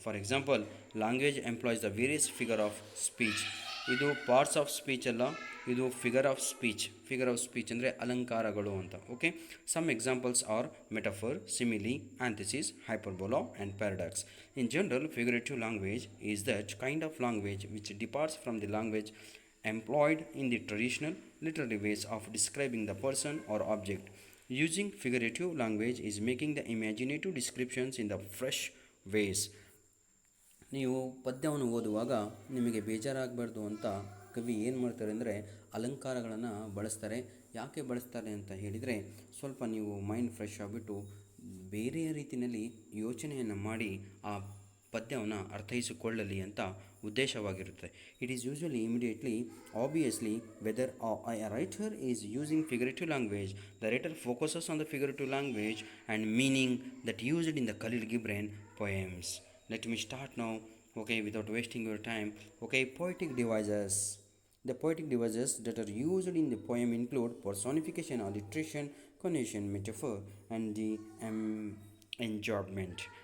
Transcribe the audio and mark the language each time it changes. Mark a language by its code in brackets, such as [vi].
[en] For example, language employs the various figure of speech. [kn] ಇದು parts of speech ಅಲ್ಲ, ಇದು figure of speech. Figure of speech ಅಂದರೆ ಅಲಂಕಾರಗಳು ಅಂತ. [en] Okay, some examples are metaphor, simile, antithesis, hyperbola and paradox. In general, figurative language is that kind of language which departs from the language employed in the traditional literary ways of describing the person or object. Using figurative language is making the imaginative descriptions in the fresh ways. [kn] ನೀವು ಪದ್ಯವನ್ನು ಓದುವಾಗ ನಿಮಗೆ ಬೇಜಾರಾಗಬಾರ್ದು ಅಂತ ಕವಿ ಏನು ಮಾಡ್ತಾರೆ ಅಂದರೆ ಅಲಂಕಾರಗಳನ್ನು ಬಳಸ್ತಾರೆ. ಯಾಕೆ ಬಳಸ್ತಾರೆ ಅಂತ ಹೇಳಿದರೆ, ಸ್ವಲ್ಪ ನೀವು ಮೈಂಡ್ ಫ್ರೆಶ್ ಆಗಿಬಿಟ್ಟು ಬೇರೆಯ ರೀತಿಯಲ್ಲಿ ಯೋಚನೆಯನ್ನು ಮಾಡಿ ಆ ಪದ್ಯವನ್ನು ಅರ್ಥೈಸಿಕೊಳ್ಳಲಿ ಅಂತ ಉದ್ದೇಶವಾಗಿರುತ್ತೆ. [en] It is usually immediately obviously whether a writer is using figurative language. The writer focuses on the figurative language and meaning that used in the Khalil Gibran poems. Let me start now, okay, without wasting your time. Okay, poetic devices. The poetic devices that are used in the poem include personification, alliteration, conjugation, metaphor, and the enjambment.